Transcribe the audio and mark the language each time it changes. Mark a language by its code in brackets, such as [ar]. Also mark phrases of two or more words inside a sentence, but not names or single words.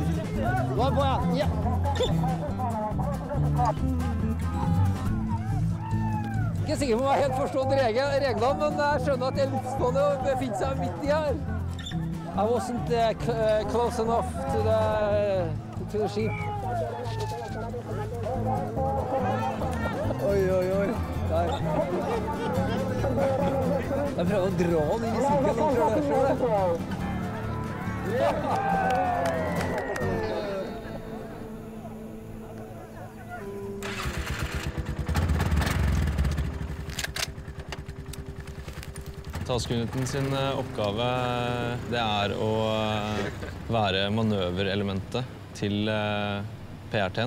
[no] Nå på igjen. Ja. ikke sikker på om jeg helt forstått reglene, men jeg skjønner at det er livsfarlig å befinne seg midt i her. [en] I wasn't close enough to the sheep. [no] Oi, oi, oi. Der. Jeg prøver å dra den inn i sirkelen. Task-uniten sin oppgave det er å være manøverelementet til PRT-en.